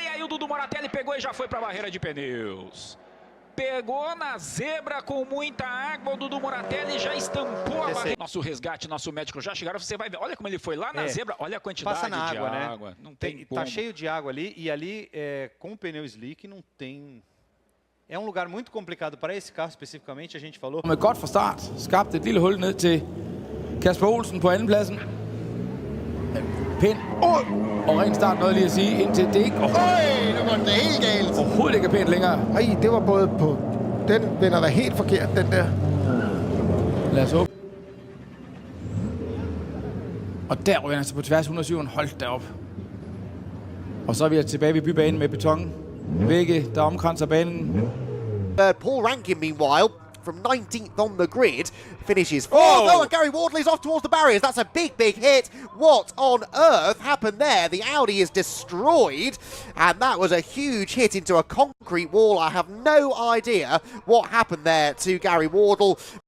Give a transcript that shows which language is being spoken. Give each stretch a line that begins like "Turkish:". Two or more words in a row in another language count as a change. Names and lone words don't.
Portuguese: E aí o Dudu Moratelli pegou e já foi para a barreira de pneus. Pegou na zebra com muita água, o Dudu Moratelli já estampou a barreira. Nosso resgate, nosso médico já chegaram, você vai ver. Olha como ele foi lá na zebra, olha a quantidade passa na água, de né? água. Não tem como. Tá cheio de água ali, e ali com o pneu slick não tem... É um lugar muito complicado para esse carro especificamente, a gente falou.
Danish: Med godt fra start, skabte et lille hul ned til Kasper Olsen på andenpladsen. Pind. Og ren start noget lige at sige, indtil det ikke... Nu går det helt galt. Overhovedet ikke er pænt længere. Ej, det var både på... Den vender der helt forkert, den der. Lad os håbe. Og der ryger han altså på tværs 107. Hold da op. Og så er vi tilbage ved bybanen med beton. Vægge, der omkranser banen.
English: Paul Rankin, meanwhile, from 19th on the grid, finishes fourth. Oh, and Gary Wardley's off towards the barriers. That's a big, big hit. What on earth happened there? The Audi is destroyed, and that was a huge hit into a concrete wall. I have no idea what happened there to Gary Wardle.